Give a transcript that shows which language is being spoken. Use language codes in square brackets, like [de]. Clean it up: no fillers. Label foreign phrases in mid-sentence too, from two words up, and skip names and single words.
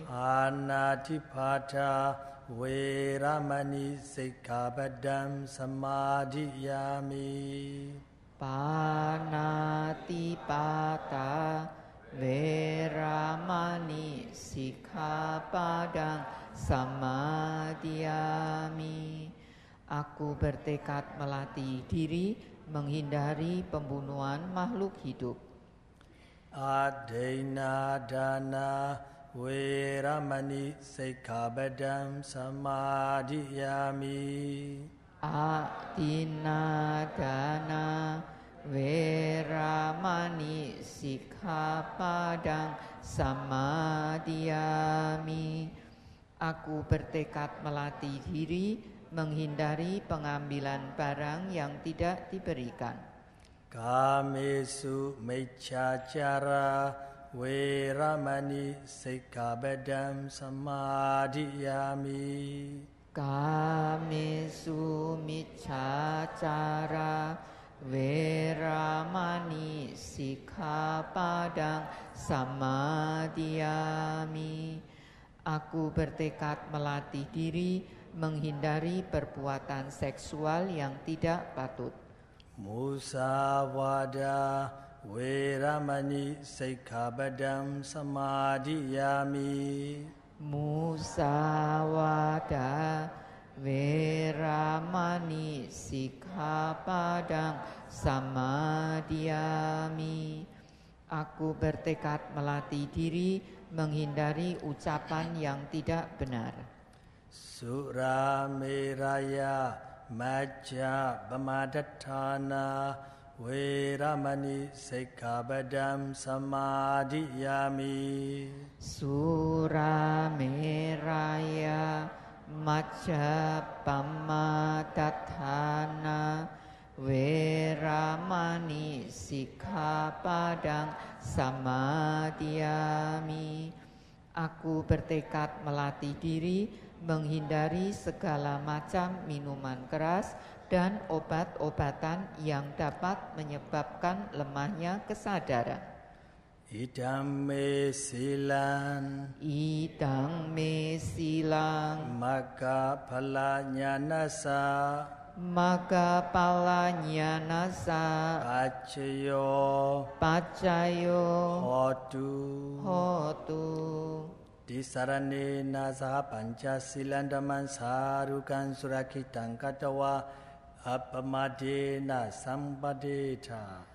[pi] Anatipata Veramani Sikkhapadam Samadhiyami Panatipata Veramani Sikkhapadang Samadhiyami. [id] Aku bertekad melatih diri menghindari pembunuhan makhluk hidup. [pi] Adena dana Veramani Sikkhapadam Samadhiyami Adina dana Veramani Sikkhapadang Samadhiyami. [id] Aku bertekad melatih diri menghindari pengambilan barang yang tidak diberikan. [pi] Kamesu meccacara veramani sikkhabedam samadhiyami. Kamesu miccacara veramani sikkhapadang samadhiyami. [id] Aku bertekad melatih diri menghindari perbuatan seksual yang tidak patut. [pi] Musawada veramani sikkhabedam samadhiyami. Musawada veramani sikkhapadang samadhiyami. [id] Aku bertekad melatih diri menghindari ucapan yang tidak benar. [pi] Surameraya majja bamadatthana veramani sikkhabedam samadhiyami. Surameraya majjapamadatthana veramani sikkhapadang samadhiyami. [id] Aku bertekad melatih diri menghindari segala macam minuman keras dan obat-obatan yang dapat menyebabkan lemahnya kesadaran. [pi] Idam me silan Idang me silang maka phalanyanasa maka palanyanasa pacayo hotu Disaranena saha pancasilan dhaman sarukan surakitang katawa apamadena sampadeta.